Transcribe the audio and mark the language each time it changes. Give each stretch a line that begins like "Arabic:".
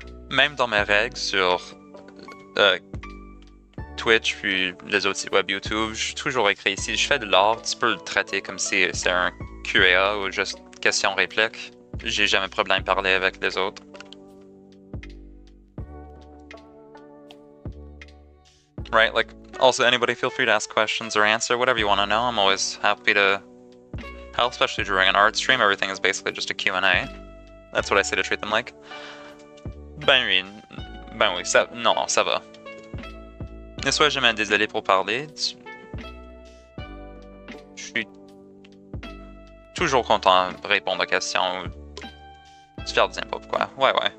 French: Même dans mes règles sur Twitch puis les autres sites web YouTube, j'ai toujours écrit ici, je fais de l'art, tu peux le traiter comme si c'était un QA ou juste question-réplique. J'ai jamais de problème de parler avec les autres.
English: Right, like, also anybody feel free to ask questions or answer whatever you want to know. I'm always happy to help, especially during an art stream. Everything is basically just a Q&A. That's what I say to treat them like.
French: Ben oui, non, ça va. Ne sois jamais désolé pour parler. Je suis toujours content de répondre aux questions ou de faire des impôts, quoi. Ouais.